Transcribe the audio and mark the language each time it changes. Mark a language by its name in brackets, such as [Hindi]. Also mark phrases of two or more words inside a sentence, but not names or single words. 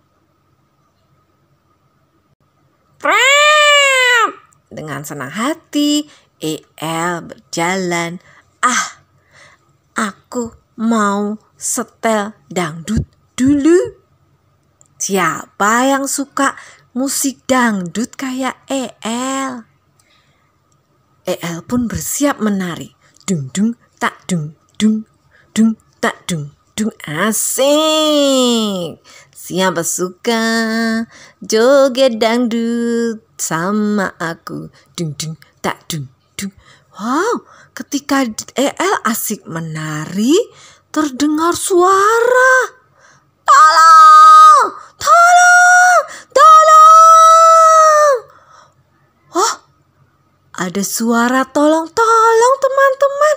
[Indonesian] Dengan senang hati, El berjalan. Aku mau setel dangdut dulu. Siapa yang suka musik dangdut kayak El? El pun bersiap menari. Dung dung tak dung dung dung tak dung dung. Asik. Siapa suka joget dangdut sama aku? Dung dung tak dung dung. Wow, ketika El asik menari, terdengar suara. Tolong! Tolong! Tolong! Oh, ada suara tolong-tolong teman-teman.